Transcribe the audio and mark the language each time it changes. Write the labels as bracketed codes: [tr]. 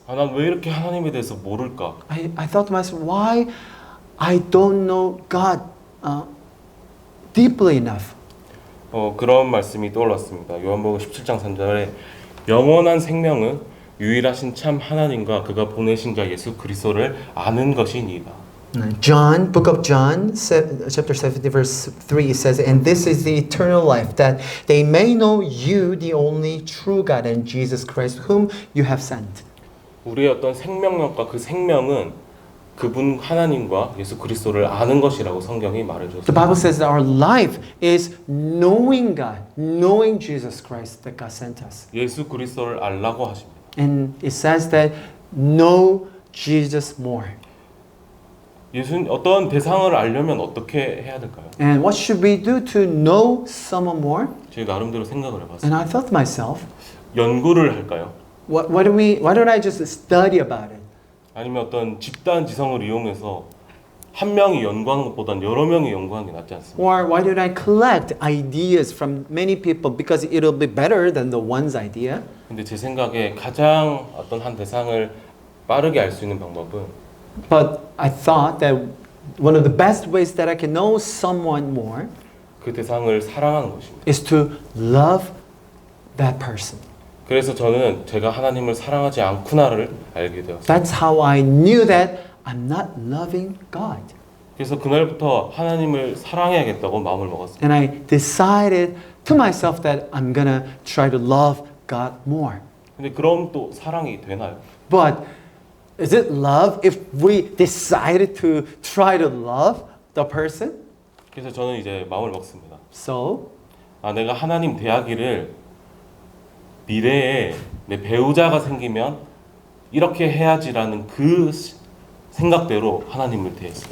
[ko] 난 왜 이렇게 하나님에 대해서 모를까? [en] I thought to myself, why I don't know God deeply enough. [ko] 그런 말씀이 떠올랐습니다. 요한복음 17장 3절에 영원한 생명은 유일하신 참 하나님과 그가 보내신 자 예수 그리스도를 아는 것이니이다. [en] John, book of John, chapter 17, verse 3, it says, and this is the eternal life, that they may know you, the only true God, and Jesus Christ, whom you have sent. [ko] 우리의 어떤 생명력과 그 생명은 그분 하나님과 예수 그리스도를 아는 것이라고 성경이 [en] The [ko] 말해줬습니다. [en] Bible says that our life is knowing God, knowing Jesus Christ that God sent us. [ko] 예수 그리스도를 알라고 하십니다. [en] And it says that know Jesus more. [ko] 어떤 대상을 알려면 어떻게 해야 될까요? [en] And what should we do to know someone more? [ko] 제 나름대로 생각을 해봤어요. [en] And I thought to myself, [ko] 연구를 할까요? [en] why don't I just study about it? [ko] 아니면 어떤 집단 지성을 이용해서 한 명이 연구하는 것보단 여러 명이 연구하는 게 낫지 않습니까? [en] Or why don't I collect ideas from many people because it'll be better than the one's idea? [ko] 근데 제 생각에 가장 어떤 한 대상을 빠르게 알 수 있는 방법은 [en] But I thought that one of the best ways that I can know someone more [ko] 그 대상을 사랑하는 것입니다. [en] is to love that person. [ko] 그래서 저는 제가 하나님을 사랑하지 않구나를 알게 되었어요. [en] That's how I knew that I'm not loving God. [ko] 그래서 그날부터 하나님을 사랑해야겠다고 마음을 먹었어요. [en] And I decided to myself that I'm gonna try to love God more. [ko] 근데 그럼 또 사랑이 되나요? [en] But is it love if we decided to try to love the person? [ko] 그래서 저는 이제 마음을 먹습니다. [en] So, [ko] 내가 하나님 대하기를 미래에 내 배우자가 생기면 이렇게 해야지라는 그 생각대로 하나님을 대했어요.